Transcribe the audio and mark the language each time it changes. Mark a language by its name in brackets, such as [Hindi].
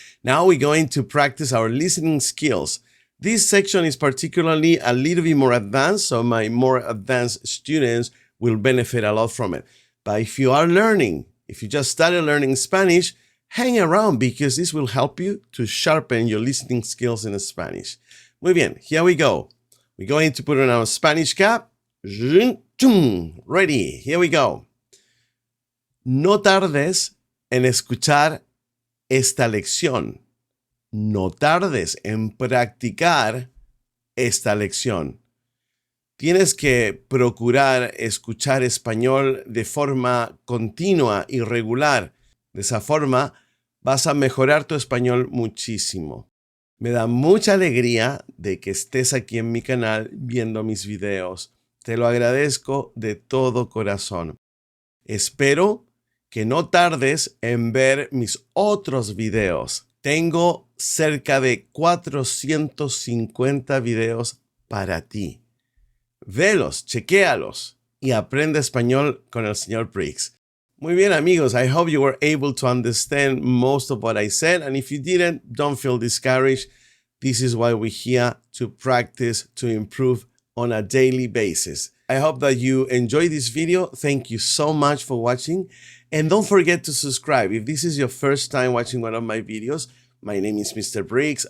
[English] Now we're going to practice our listening skills. This section is particularly a little bit more advanced, so my more advanced students will benefit a lot from it. But if you are learning, if you just started learning Spanish, hang around because this will help you to sharpen your listening skills in Spanish. [Spanish] Muy bien, [English] here we go. We're going to put on our Spanish cap. Ready, here we go. [Spanish] No tardes en escuchar esta lección. No tardes en practicar esta lección. Tienes que procurar escuchar español de forma continua y regular. De esa forma vas a mejorar tu español muchísimo. Me da mucha alegría de que estés aquí en mi canal viendo mis videos. Te lo agradezco de todo corazón. Espero que no tardes en ver mis otros videos. Tengo cerca de 450 videos para ti. Velos, chequéalos y aprende español con el señor Brigs. Muy bien, amigos. [English] I hope you were able to understand most of what I said. And if you didn't, don't feel discouraged. This is why we're here to practice, to improve on a daily basis. I hope that you enjoyed this video. Thank you so much for watching. And don't forget to subscribe. If this is your first time watching one of my videos, My name is Mr. Briggs.